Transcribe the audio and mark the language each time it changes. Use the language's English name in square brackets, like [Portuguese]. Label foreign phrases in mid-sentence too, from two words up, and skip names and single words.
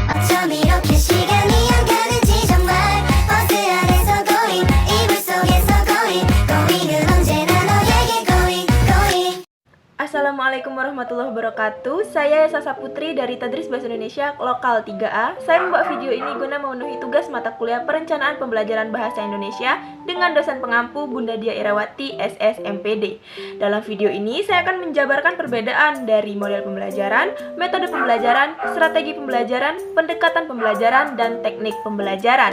[Korean] 좀 이렇게 시간이 안 가는지 정말 버스 안에서 going 이불 속에서 going은 언제나 너에게 going. [Arabic] السلام عليكم ورحمة الله وبركاته. [Indonesian] Saya Sasa Putri dari Tadris Bahasa Indonesia Lokal 3A. Saya membuat video ini guna memenuhi tugas mata kuliah Perencanaan Pembelajaran Bahasa Indonesia dengan dosen pengampu Bunda Dia Irawati SSMPD. Dalam video ini saya akan menjabarkan perbedaan dari model pembelajaran, metode pembelajaran, strategi pembelajaran, pendekatan pembelajaran, dan teknik pembelajaran.